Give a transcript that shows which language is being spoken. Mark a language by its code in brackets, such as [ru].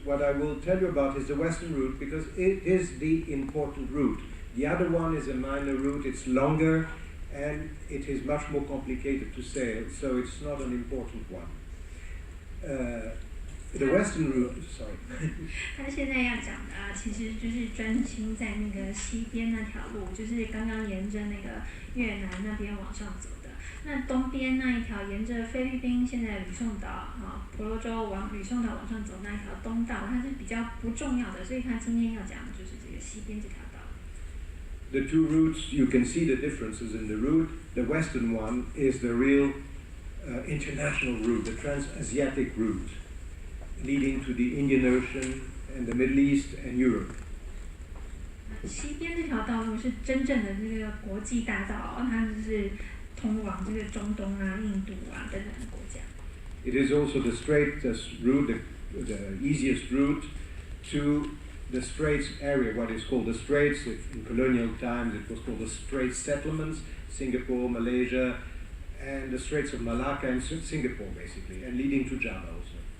[en] What I will tell you about is the Western route because it is the important route. The other one is a minor route, it's longer, and it is much more complicated to sail, so it's not an important one. The Western route, sorry. [zh] 他现在要讲的其实就是专心在那个西边那条路，就是刚刚沿着那个越南那边往上走的。那东边那一条沿着菲律宾现在吕宋岛婆罗洲往吕宋岛往上走那一条东道，它是比较不重要的，所以他今天要讲的就是这个西边这条道。 [en] The two routes, you can see the differences in the route. The western one is the real international route, the trans-Asiatic route, leading to the Indian Ocean and the Middle East and Europe. [zh] 西边这条道路是真正的这个国际大道，它就是通往这个中东啊、印度啊等等的国家。 [en] It is also the straightest route, the easiest route to the Straits area, what is called the Straits. In colonial times, it was called the Straits settlements, Singapore, Malaysia, and the Straits of Malacca and Singapore, basically, and leading to Java also.